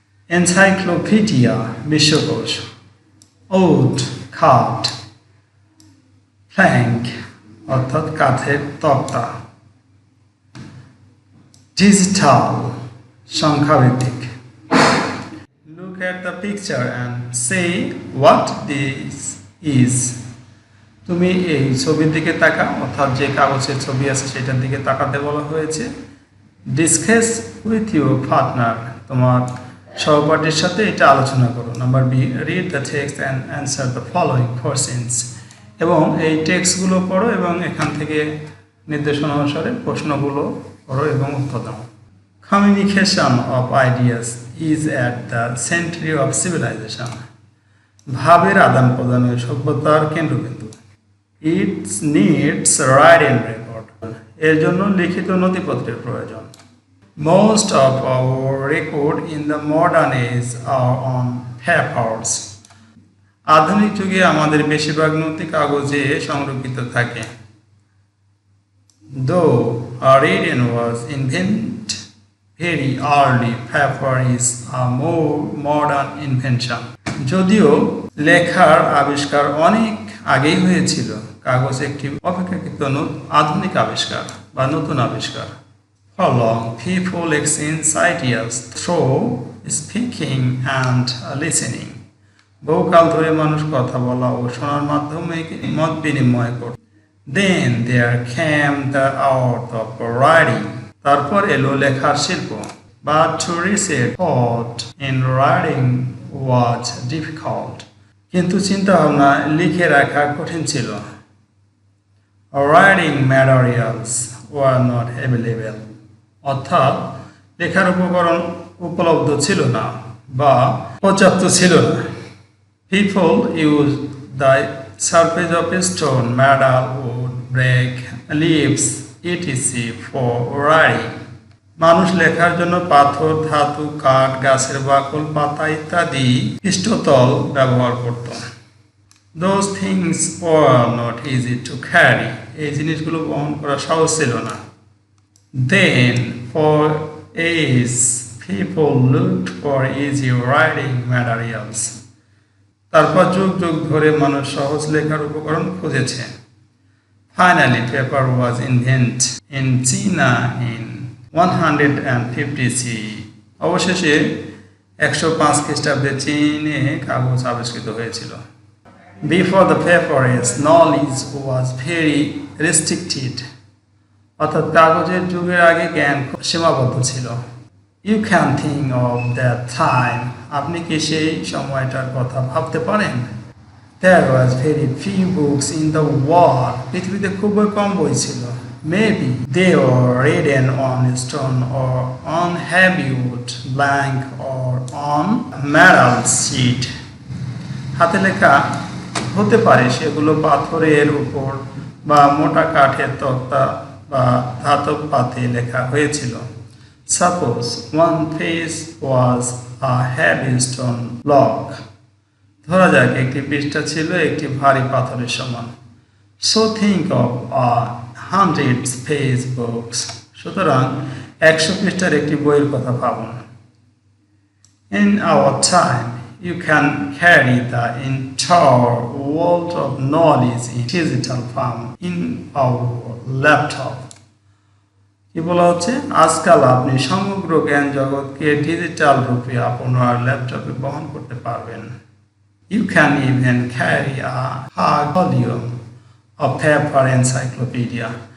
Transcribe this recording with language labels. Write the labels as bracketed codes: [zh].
[bn] Encyclopedia বিশ্বকোষ, ode খাট, Planck অর্থাৎ কাঠের তক্তা, digital সংখ্যাভিত্তিক। [en] Look at the picture and say what this is. [bn] তুমি এই ছবির দিকে তাকাও, অর্থাৎ যে কাগজের ছবি আছে সেটার দিকে তাকাতে বলা হয়েছে। [en] discuss with your partner, [bn] তোমার সহপাঠীর সাথে এটা আলোচনা করো। [en] Number B, read the text and answer the following questions. [bn] এবং এই টেক্সটগুলো পড়ো এবং এখান থেকে নির্দেশনা অনুসারে প্রশ্নগুলো পড়ো এবং উত্তর দাও। [en] Communication of ideas is at the centre of civilization. [bn] ভাবের আদান প্রদানের সভ্যতার কেন্দ্রবিন্দু। [en] it's needs writing record, [bn] এর জন্য লিখিত নথিপত্রের প্রয়োজন। [en] Most of our record in the modern age are on papers. [bn] আধুনিক যুগে আমাদের বেশিরভাগ নথি কাগজে সংরক্ষিত থাকে। [en] Though writing was invented very early, paper is a more modern invention. [bn] যদিও লেখার আবিষ্কার অনেক আগেই হয়েছিল, কাগজ একটি অপেক্ষাকৃত আধুনিক আবিষ্কার বা নতুন আবিষ্কার। [en] How long people exchange ideas through speaking and listening. [bn] বহুকাল ধরে মানুষ কথা বলা ও শোনার মাধ্যমে মত বিনিময় করত। [en] Then there came the art of writing. [bn] তারপর এলো লেখার শিল্প। [en] But to receive thought in writing was difficult. [bn] কিন্তু চিন্তা ভাবনা লিখে রাখা কঠিন ছিল। [en] Writing materials were not available. [bn] অর্থাৎ লেখার উপকরণ উপলব্ধ ছিল না বা পর্যাপ্ত ছিল না। [en] People used the surface of stone, metal, wood, brick, leaves, etc. for writing. [bn] মানুষ লেখার জন্য পাথর, ধাতু, কাঠ, গাছের বাকল, পাতা ইত্যাদি পৃষ্ঠতল ব্যবহার করত। [en] Those things were not easy to carry. [bn] এই জিনিসগুলো বহন করা সহজ ছিল না। [en] Then for ages people looked for easy writing materials. [bn] তারপর যুগ যুগ ধরে মানুষ সহজ লেখার উপকরণ খুঁজেছে। [en] Finally paper was invented in China in 150 CE. [bn] অবশেষে 105 খ্রিস্টাব্দে চীনে কাগজ আবিষ্কৃত হয়েছিল। [en] Before the paper age, knowledge was very restricted. [bn] অর্থাৎ কাগজের যুগের আগে জ্ঞান সীমাবদ্ধ ছিল। [en] You can think of that time. [bn] আপনি কি সেই সময়টার কথা ভাবতে পারেন? [en] There was very few books in the world. [bn] পৃথিবীতে খুবই কম বই ছিল। [en] Maybe they were written on stone or on heavy wood, blank or on metal sheet. [bn] হাতে লেখা হতে পারে সেগুলো পাথরের উপর বা মোটা কাঠের তক্তা বা ধাতব পাতে লেখা হয়েছিল। [en] Suppose one page was a heavy stone block. [bn] ধরা যাক একটি পৃষ্ঠা ছিল একটি ভারী পাথরের সমান। [en] So think of 100 books. [bn] সুতরাং 100 পৃষ্ঠার একটি বইয়ের কথা ভাবুন। [en] In our time, you can carry the entire world of knowledge in digital form in our laptop. [bn] কি বলা হচ্ছে, আজকাল আপনি সমগ্র জ্ঞান জগৎকে ডিজিটাল রূপে আপনার ল্যাপটপে বহন করতে পারবেন। [en] You can even carry a hard volume of paper encyclopedia.